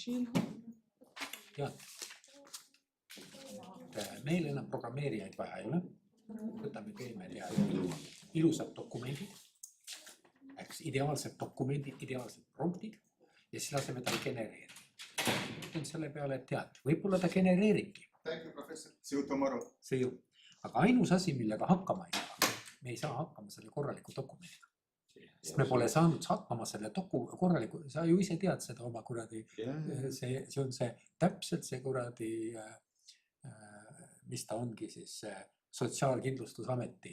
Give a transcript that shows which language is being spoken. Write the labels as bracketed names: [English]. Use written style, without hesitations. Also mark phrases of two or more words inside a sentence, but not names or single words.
[Estonian] Tead, meil enam programmeerijaid vaja ei ole. Võtame keemel ja ilusad dokumendid. Ideaalsed dokumendid, ideaalsed promptid ja siis laseme tal genereerida. Ütlen selle peale, et tead, võib-olla ta genereeribki. [English] Thank you, professor. See you tomorrow. See you. [Estonian] Aga ainus asi, millega hakkama ei saa, me ei saa hakkama selle korraliku dokumendiga. Sest me pole saanud hakkama selle korraliku, sa ju ise tead seda oma kuradi, see on see täpselt see kuradi, mis ta ongi siis Sotsiaalkindlustusameti.